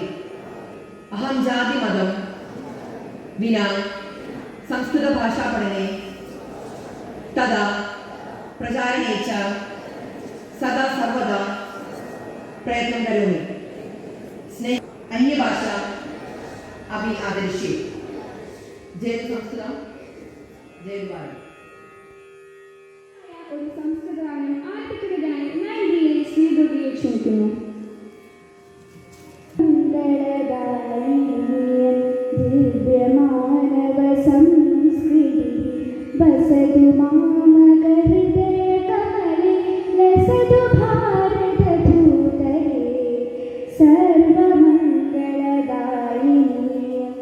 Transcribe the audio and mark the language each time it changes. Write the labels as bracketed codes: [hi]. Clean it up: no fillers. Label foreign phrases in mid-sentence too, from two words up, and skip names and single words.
[sa] अहं जातिमतं विना संस्कृतभाषापठने तदा प्रचारणे च सदा सर्वदा प्रयत्नं करोमि. स्नेह अन्यभाषा अपि आदरिष्ये. जय संस्कृतं, जय भारत. [ml] ഒരു സംസ്കൃത ഗാനം ആലപിക്കുന്നതിനായി ഞാൻ ഇന്ത്യയിലെ ശ്രീദുർഗയെ ക്ഷണിക്കുന്നു. [sa] ദിവ്യമാനവ സംസ്കൃതി വസതു മാമക ഹൃദയ കമലേ ലസതു ഭാരത ഭൂതലേ സർവമംഗളദായിനി